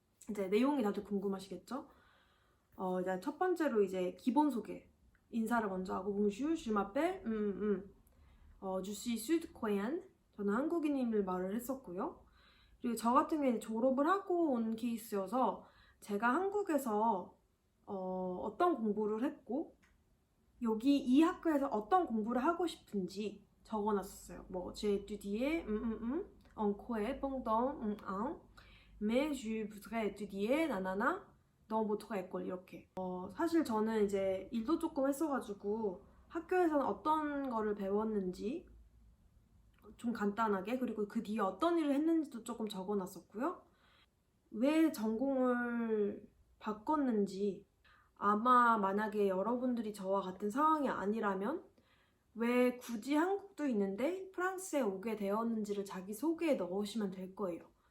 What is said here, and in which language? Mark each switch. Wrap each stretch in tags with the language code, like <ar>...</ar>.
<ko>이제 내용이 다들 궁금하시겠죠? 이제 첫 번째로 이제 기본 소개 인사를 먼저 하고</ko> <fr>Bonjour, je m'appelle je suis sud-coréenne</fr> <ko>저는 한국인임을 말을 했었고요. 그리고 저 같은 경우에 졸업을 하고 온 케이스여서 제가 한국에서 어떤 공부를 했고 여기 이 학교에서 어떤 공부를 하고 싶은지 적어놨었어요.</ko> <fr>j'ai étudié en Corée pendant un an mais je voudrais étudier 나나나 dans votre école</fr> <ko>이렇게. 사실 저는 이제 일도 조금 했어가지고 학교에서는 어떤 거를 배웠는지 좀 간단하게 그리고 그 뒤에 어떤 일을 했는지도 조금 적어놨었고요. 왜 전공을 바꿨는지 아마 만약에 여러분들이 저와 같은 상황이 아니라면 왜 굳이 한국도 있는데 프랑스에 오게 되었는지를 자기소개에 넣으시면 될 거예요.</ko>